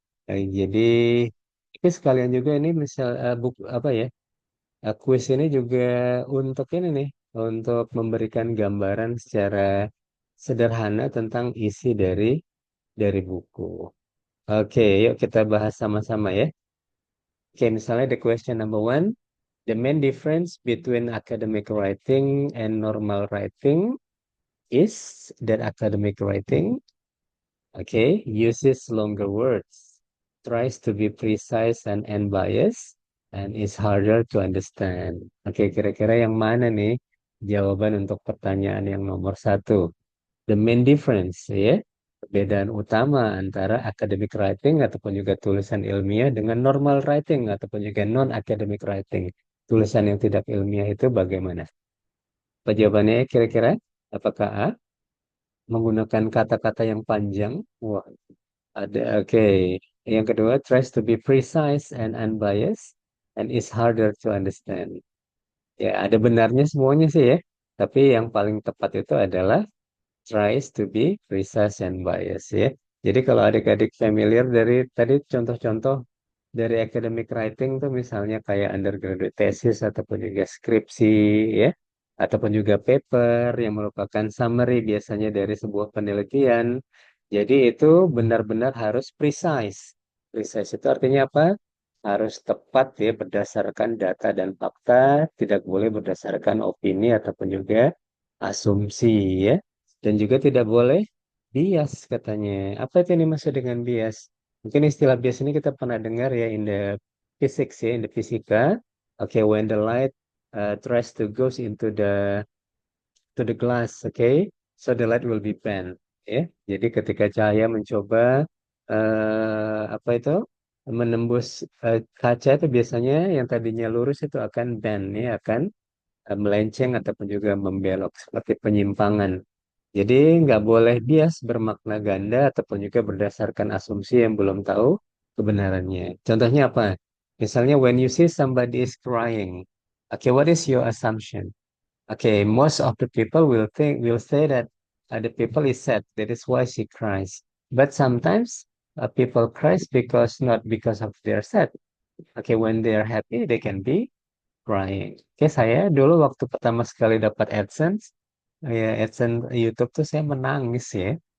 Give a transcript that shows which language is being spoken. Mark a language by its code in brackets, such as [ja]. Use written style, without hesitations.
[id] Jadi tapi sekalian juga ini misal buku apa ya? Kuis ini juga untuk ini nih, untuk memberikan gambaran secara sederhana tentang isi dari buku. Oke, yuk kita bahas sama-sama ya. [en] Oke, misalnya the question number one, the main difference between academic writing and normal writing is that academic writing, okay, uses longer words, tries to be precise and unbiased, and is harder to understand. [id] Oke, kira-kira yang mana nih jawaban untuk pertanyaan yang nomor satu? [en] The main difference, [id] ya, perbedaan utama antara academic writing ataupun juga tulisan ilmiah dengan normal writing ataupun juga non-academic writing. Tulisan yang tidak ilmiah itu bagaimana? Apa jawabannya kira-kira? Apakah A, menggunakan kata-kata yang panjang? Wah, ada, oke. Yang kedua, [en] tries to be precise and unbiased and is harder to understand. [id] Ya, ada benarnya semuanya sih ya. Tapi yang paling tepat itu adalah [en] tries to be precise and biased [id] ya. Jadi kalau adik-adik familiar dari tadi contoh-contoh dari academic writing tuh misalnya kayak undergraduate thesis ataupun juga skripsi ya, ataupun juga paper yang merupakan summary biasanya dari sebuah penelitian. Jadi itu benar-benar harus precise. Precise itu artinya apa? Harus tepat ya berdasarkan data dan fakta, tidak boleh berdasarkan opini ataupun juga asumsi ya. Dan juga tidak boleh bias katanya. Apa itu yang dimaksud dengan bias? Mungkin istilah bias ini kita pernah dengar ya [en] in the physics [id] ya, [en] in the [id] fisika. [en] Oke, when the light tries to goes into the glass, okay, so the light will be bent. [id] Ya, jadi ketika cahaya mencoba apa itu menembus kaca itu biasanya yang tadinya lurus itu akan bend ya, akan melenceng ataupun juga membelok seperti penyimpangan. Jadi nggak boleh bias bermakna ganda ataupun juga berdasarkan asumsi yang belum tahu kebenarannya. Contohnya apa? Misalnya [en] when you see somebody is crying, okay, what is your assumption? Okay, most of the people will say that the people is sad, that is why she cries. But sometimes people cries because not because of their sad. Okay, when they are happy, they can be crying. [id] Oke, saya dulu waktu pertama sekali dapat AdSense, ya AdSense YouTube tuh saya menangis ya.